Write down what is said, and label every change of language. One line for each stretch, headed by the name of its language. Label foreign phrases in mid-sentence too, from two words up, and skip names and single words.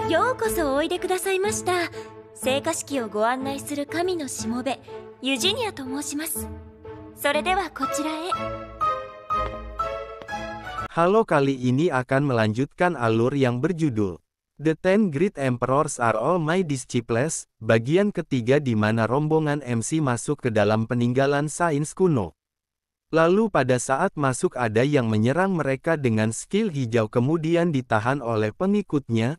Japanese: ようこそおいでくださいました。聖火式をご案内する神のしもべ、ユジニアと申します。それではこちらへ。
Indonesian: Halo, kali ini akan melanjutkan alur yang berjudul The Ten Great Emperors Are All My Disciples, bagian ketiga di mana rombongan MC masuk ke dalam peninggalan sains kuno. Lalu pada saat masuk ada yang menyerang mereka dengan skill hijau kemudian ditahan oleh pengikutnya.